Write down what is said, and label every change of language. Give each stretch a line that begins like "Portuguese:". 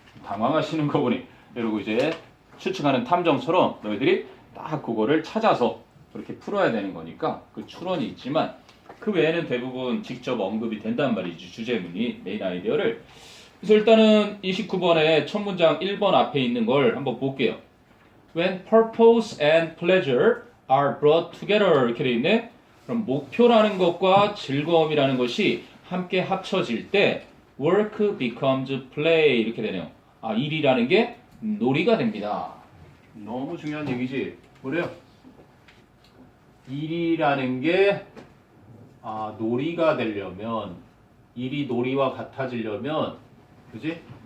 Korean: 당황하시는 거 보니 이러고 이제 추측하는 탐정처럼 너희들이 딱 그거를 찾아서 그렇게 풀어야 되는 거니까 그 추론이 있지만 그 외에는 대부분 직접 언급이 된단 말이지. 주제문이 메인 아이디어를. 그래서 일단은 29번에 첫 문장 1번 앞에 있는 걸 한번 볼게요.
English: When purpose and pleasure are brought together
Korean: 이렇게 돼 있네. 그럼 목표라는 것과 즐거움이라는 것이 함께 합쳐질 때
English: work becomes play
Korean: 이렇게 되네요. 아, 일이라는 게 놀이가 됩니다. 너무 중요한 얘기지. 뭐래요? 일이라는 게 놀이가 되려면, 일이 놀이와 같아지려면, 그지?